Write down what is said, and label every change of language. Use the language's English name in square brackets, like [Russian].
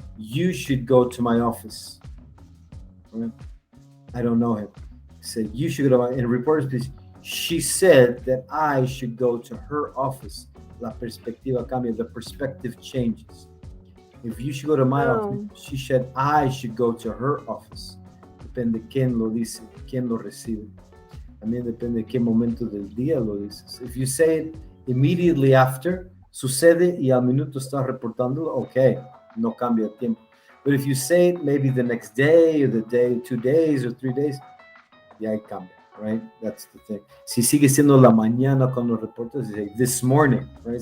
[English] You should go to my office, right? I don't know him. Said you should go to my, in reported speech, she said that I should go to her office. [Spanish] La perspectiva cambia, [English] the perspective changes. If you should go to my office, she said I should go to her office. [Spanish] Depende quién lo dice, quién lo recibe. También depende de qué momento del día lo dices. [English] If you say it immediately after, [Spanish] sucede y al minuto estás reportándolo, okay, no cambia el tiempo. [English] But if you say it maybe the next day or the day, 2 days or 3 days, [Spanish] ya ahí cambia, [English] right? That's the thing. [Spanish] Si sigue siendo la mañana cuando reportas, [English] say this morning, right?